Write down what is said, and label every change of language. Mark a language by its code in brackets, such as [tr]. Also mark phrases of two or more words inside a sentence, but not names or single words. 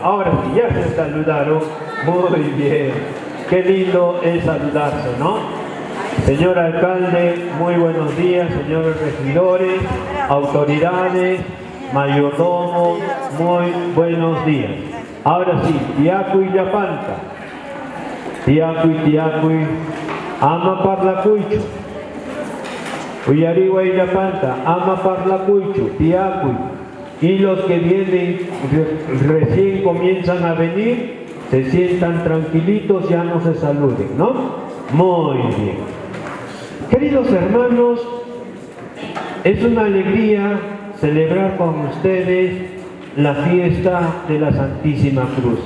[es] Ahora sí, ya se saludaron. Muy bien. Qué lindo es saludarse, ¿no? Señor alcalde, muy buenos días. Señores regidores, autoridades, mayordomos, muy buenos días. Ahora sí, [qu] Tiacuy Yapanta. Tiacuy, ama parlacuicho. Uyariwa y Yapanta, ama parlacuicho, Tiacuy. [es] Y los que vienen, recién comienzan a venir, se sientan tranquilitos, ya no se saluden, ¿no? Muy bien. Queridos hermanos, es una alegría celebrar con ustedes la fiesta de la Santísima Cruz.